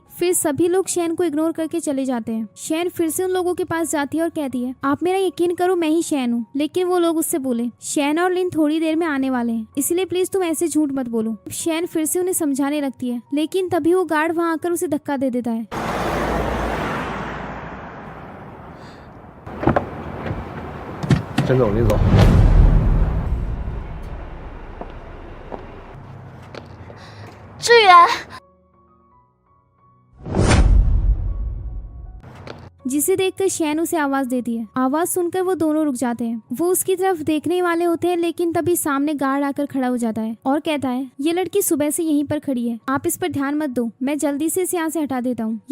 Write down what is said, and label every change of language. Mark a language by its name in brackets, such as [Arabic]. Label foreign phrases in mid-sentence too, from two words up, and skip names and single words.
[Hindi] फिर सभी लोग शैन को इग्नोर करके चले जाते हैं। शैन फिर से उन लोगों के पास जाती है और कहती है, आप मेरा यकीन करो, मैं ही शैन हूँ। लेकिन वो लोग उससे बोले, शैन और लिन थोड़ी देर में आने वाले हैं, इसलिए प्लीज तुम ऐसे झूठ मत बोलो। शैन फिर से उन्हें समझाने लगती है, लेकिन तभी वो गार्ड वहाँ आकर उसे धक्का दे देता है। [Chinese] 陈总，李总，志远， [Hindi] जिसे देखकर शैन उसे आवाज देती है। आवाज सुनकर वो दोनों रुक जाते हैं। वो उसकी तरफ देखने वाले होते हैं, लेकिन तभी सामने गार्ड आकर खड़ा हो जाता है और कहता है, ये लड़की सुबह से यहीं पर खड़ी है, आप इस पर ध्यान मत दो, मैं जल्दी से इसे यहाँ से हटा देता हूँ।